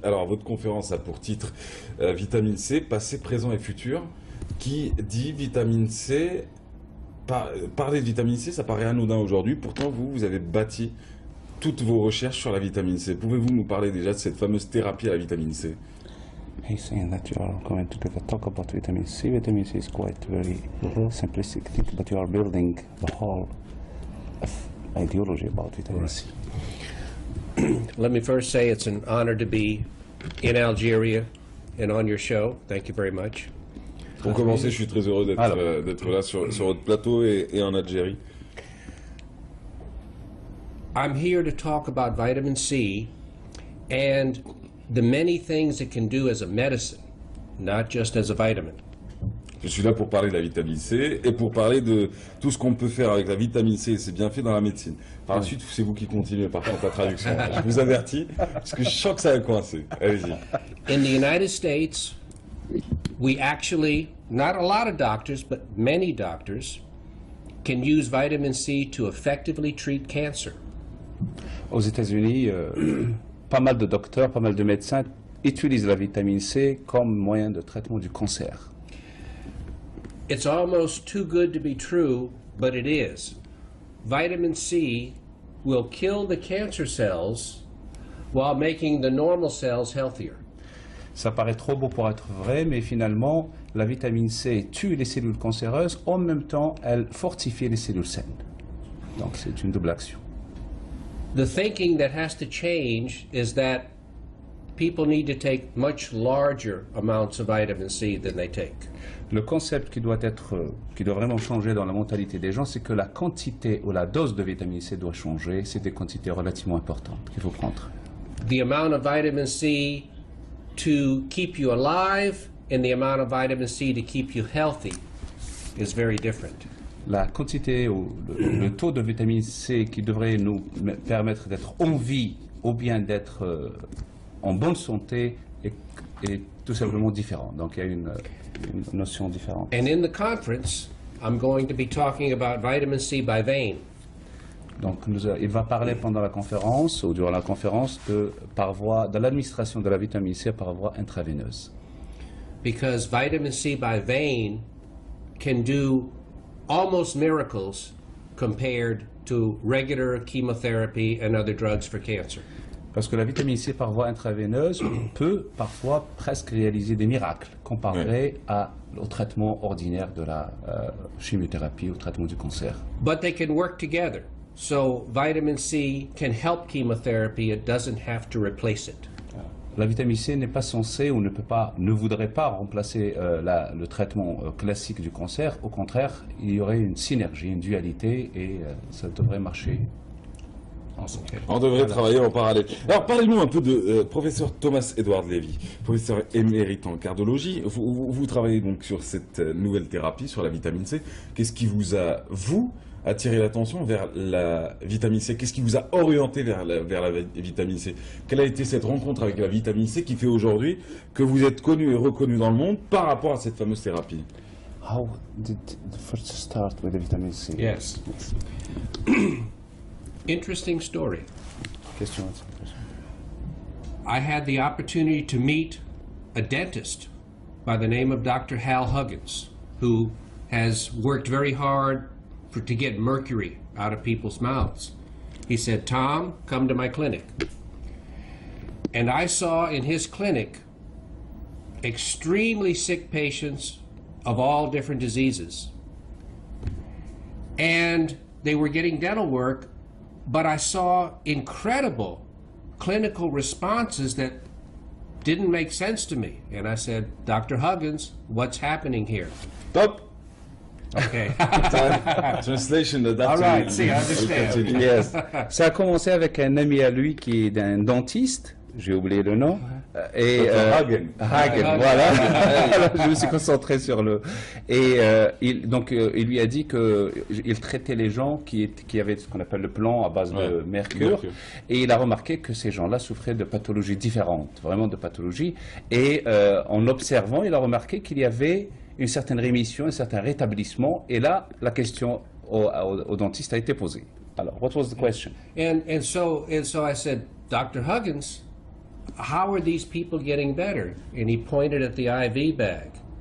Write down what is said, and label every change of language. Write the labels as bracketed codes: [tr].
[fr] Alors, votre conférence a pour titre Vitamine C, passé, présent et futur. Qui dit vitamine C, parler de vitamine C, ça paraît anodin aujourd'hui, pourtant vous avez bâti toutes vos recherches sur la vitamine C. Pouvez-vous nous parler déjà de cette fameuse thérapie à la vitamine C? [en] He's saying that you are going to give a talk about vitamin C. Vitamin C is quite very simplistic thing, but you are building the whole ideology about vitamin C. Let me first say it's an honor to be in Algeria and on your show. Thank you very much. [fr] Pour commencer, je suis très heureux d'être là sur votre plateau et en Algérie. [en] I'm here to talk about vitamin C and the many things it can do as a medicine, not just as a vitamin. [fr] Je suis là pour parler de la vitamine C et pour parler de tout ce qu'on peut faire avec la vitamine C et ses bienfaits dans la médecine. Par la suite, c'est vous qui continuez par contre la traduction. Je vous avertis, parce que je sens que ça va coincer. Allez-y. [en] In the United States, we actually, not a lot of doctors, but many doctors, can use vitamin C to effectively treat cancer. [fr] Aux États-Unis, pas mal de docteurs, pas mal de médecins utilisent la vitamine C comme moyen de traitement du cancer. [en] It's almost too good to be true, but it is. Vitamin C will kill the cancer cells while making the normal cells healthier. [fr] Ça paraît trop beau pour être vrai, mais finalement, la vitamine C tue les cellules cancéreuses, en même temps, elle fortifie les cellules saines. Donc c'est une double action. [en] The thinking that has to change is that people need to take much larger amounts of vitamin C than they take. [fr] Le concept qui doit vraiment changer dans la mentalité des gens, c'est que la quantité ou la dose de vitamine C doit changer. C'est des quantités relativement importantes qu'il faut prendre. [en] The amount of vitamin C to keep you alive and the amount of vitamin C to keep you healthy is very different. [fr] La quantité ou le taux de vitamine C qui devrait nous permettre d'être en vie ou bien d'être en bonne santé est tout simplement différent. Donc il y a une notion différente. [en] And in the conference, I'm going to be talking about vitamin C by vein. [fr] Donc il va parler pendant la conférence ou durant la conférence de l'administration de la vitamine C par voie intraveineuse. [en] Because vitamin C by vein can do almost miracles compared to regular chemotherapy and other drugs for cancer. [fr] Parce que la vitamine C par voie intraveineuse peut parfois presque réaliser des miracles comparé au traitement ordinaire de la chimiothérapie, au traitement du cancer. [en] But they can work together. So vitamin C can help chemotherapy. It doesn't have to replace it. [fr] La vitamine C n'est pas censée ou ne voudrait pas remplacer le traitement classique du cancer. Au contraire, il y aurait une synergie, une dualité et ça devrait marcher. On devrait travailler en parallèle. Alors parlez-nous un peu de professeur Thomas Edward Levy, professeur émérite en cardiologie. Vous travaillez donc sur cette nouvelle thérapie, sur la vitamine C. Qu'est-ce qui vous a, attiré l'attention vers la vitamine C? Qu'est-ce qui vous a orienté vers la vitamine C? Quelle a été cette rencontre avec la vitamine C qui fait aujourd'hui que vous êtes connu et reconnu dans le monde par rapport à cette fameuse thérapie? [en] How did the first start with the vitamin C? Yes. Interesting story. Question. I had the opportunity to meet a dentist by the name of Dr. Hal Huggins, who has worked very hard to get mercury out of people's mouths. He said, "Tom, come to my clinic." And I saw in his clinic extremely sick patients of all different diseases. And they were getting dental work, but I saw incredible clinical responses that didn't make sense to me. And I said, Dr. Huggins, what's happening here? Top. Okay. Translation. All right, see, I understand. Yes. [fr] Ça a commencé avec un ami à lui qui est un dentiste. J'ai oublié le nom. Et Hagen. Hagen, voilà. Alors, je me suis concentré sur le. Et il lui a dit qu'il traitait les gens qui avaient ce qu'on appelle le plomb à base de mercure. Et il a remarqué que ces gens-là souffraient de pathologies différentes, vraiment de pathologies. Et en observant, il a remarqué qu'il y avait une certaine rémission, un certain rétablissement. Et là, la question au dentiste a été posée. Alors, [en] what was the question? And so I said, Dr. Huggins, how are these people getting better? And he pointed at the IV bag.